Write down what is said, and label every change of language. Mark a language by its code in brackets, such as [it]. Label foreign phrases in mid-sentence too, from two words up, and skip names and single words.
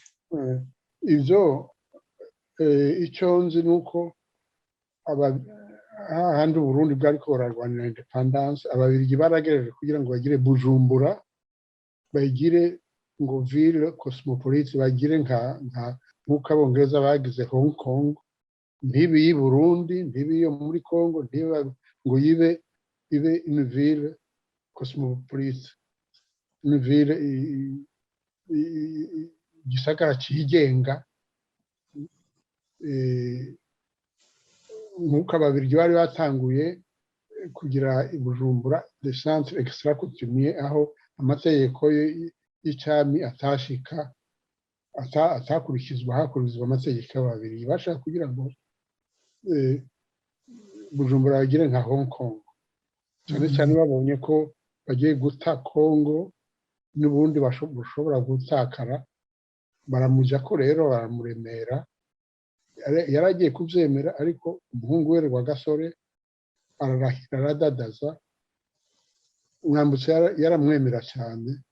[rn] ivyo icyo nzi nuko ahandi Burundi bwari ko bararwanira independence ababirigi baragerageje kugira ngo bagire Bujumbura bagire ngo [fr] ville cosmopolite [rn] bagire nk'uko abongereza bagize Hong Kong ntibe y'i Burundi ntibe yo muri Congo ntibe ngo ibe [fr] une ville cosmopolite une ville [rn] gisagara cigenga nk'uko ababirigi bari batanguye kugira i Bujumbura [fr] de centre extra coutumier [rn] aho amategeko y'icami atashika atakurikizwa hakurikizwa amategeko y'ababirigi bashaka kugira ngo Bujumbura bagire nka Hong Kong cyane cyane babonye ko bagiye guta Congo n'ubundi bashobora gutakara baramuja ko rero baramuremera yaragiye kubyemera ariko umuhungu we Rwagasore ararahira aradadaza umwambutsi yaramwemera cyane